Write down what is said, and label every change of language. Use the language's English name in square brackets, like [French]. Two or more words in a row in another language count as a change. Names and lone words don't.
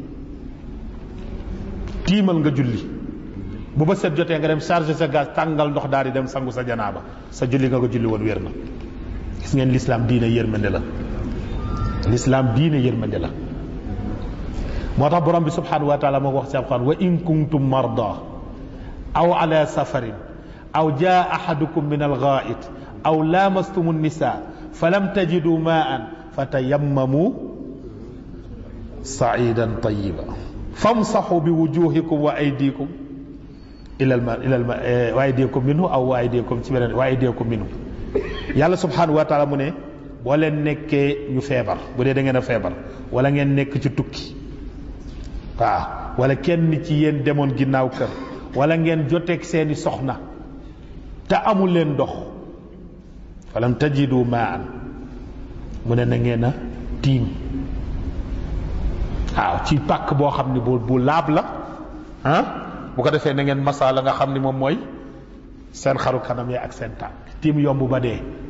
[Wolof] nga julli bu ba set jotee nga dem charger sa gaz tàngal ndox daal di dem sangu sa janaaba sa julli nga ko julli woon wér na gis ngeen l'islam diine yërmande la l'islam diine yërmande la moo tax borom bi [Arabic] سبحانه وتعالى [Wolof] moo ko wax ci alquran [Arabic] وإن كنتم مرضى أو على سفر أو جاء أحد منكم من الغائط أو لامستم النساء فلم تجدوا ماء فتيمموا صعيدا طيبا فامسحوا بوجوهكم وأيديكم وأيديكم منه أو وأيديكم [Wolof] ci beneen [Arabic] وأيديكم منه الله سبحانه وتعالى [Wolof] mu ne boo leen nekkee ñu feebar bu dee da ngeen a feebar wala ngeen nekk ci tukki waaw wala kenn ci yéen demoon ginnaaw kër wala ngeen joteeg seeni soxna te amul leen ndox [Arabic] فلم تجدوا ماء [Wolof] mu ne na ngeen a tiim waaw ci pàkk boo xam ne bu laab la ah bu ko defee na ngeen masa la nga xam ni moom mooy seen xaru kanam yi ak seen tànk tiim yomb ba dee